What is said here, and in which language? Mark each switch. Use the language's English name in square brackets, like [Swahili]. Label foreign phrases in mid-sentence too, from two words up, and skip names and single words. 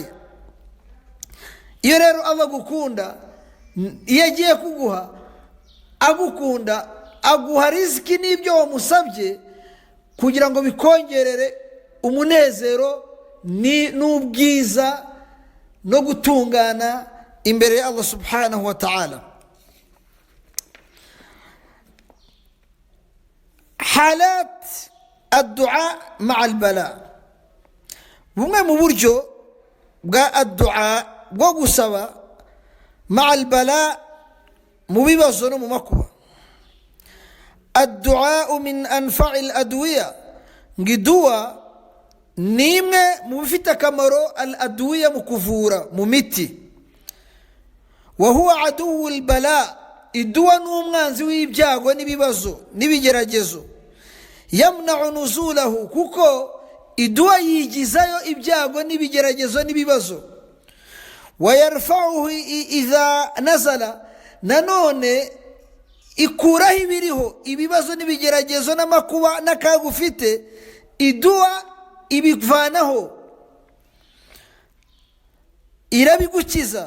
[Kinyarwanda] Iyo rero Allah gukunda, iyo agiye kuguha agukunda, aguha riziki n'ibyo wamusabye kugira ngo bikongerere umunezero n'ubwiza no gutungana imbere ya Allah [Arabic] subhanahu wa ta'ala. حالات الدعاء مع البلاء. [Kinyarwanda] bumwe mu buryo bwa addu'a bwo gusaba [Arabic] مع البلاء, [Kinyarwanda] mu bibazo no mu makuba. [Arabic] الدعاء من أنفع الأدوية, [Kinyarwanda] ngidua ni imwe mu bifite akamaro al-adwiya mu kuvura, mu miti. [Arabic] وهو عدو البلاء, [Kinyarwanda] idua ni umwanzi w'ibyago n'ibibazo n'ibigeragezo. [Arabic] yamna'u nuzulahu, [Kinyarwanda] kuko idua yigizayo ibyago n'ibigeragezo n'ibibazo. [Arabic] wayarfa'uhu idha nazala, [Kinyarwanda] nanone ikuraho ibiriho ibibazo n'ibigeragezo n'amakuba n'akaga ufite, idua ibivanaho, irabigukiza.